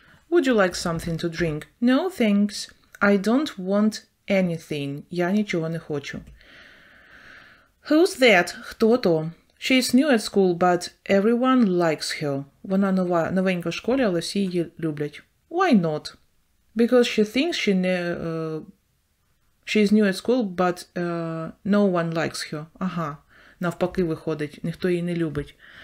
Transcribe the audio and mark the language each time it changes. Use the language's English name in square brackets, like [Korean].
[English] Would you like something to drink? No, thanks. I don't want anything. [Ukrainian] Я нічого не хочу. [English] Who's that? [Ukrainian] Хто то? [English] She's new at school, but everyone likes her. [Ukrainian] Вона новенька в школі, але всі її люблять. [English] Why not? Because she thinks she's new at school, but no one likes her. [Ukrainian] Ага, навпаки виходить, ніхто її не любить.